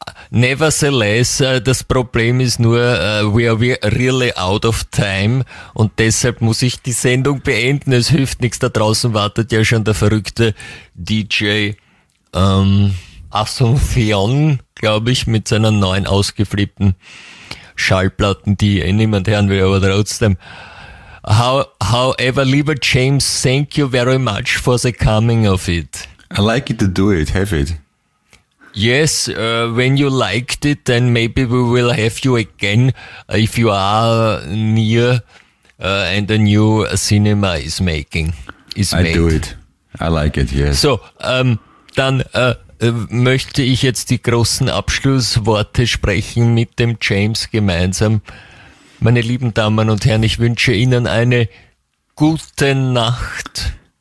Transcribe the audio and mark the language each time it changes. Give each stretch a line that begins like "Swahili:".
German: Nevertheless, das Problem ist nur,
English: we are really out of time
German: und deshalb muss ich die Sendung beenden. Es hilft nichts, da draußen wartet ja schon der verrückte DJ Asunción, glaube ich, mit seiner neuen ausgeflippten Schallplatten, die eh niemand hören will, aber trotzdem.
English: However, lieber James, thank you very much for the coming of it. I like it to do it, have it. Yes, when you liked it, then maybe we will have you again if you are near and a new cinema is making. Is I made. Do it. I like it, yes.
German: So, dann möchte ich jetzt die großen Abschlussworte sprechen mit dem James gemeinsam. Meine lieben Damen und Herren, ich wünsche Ihnen eine gute Nacht.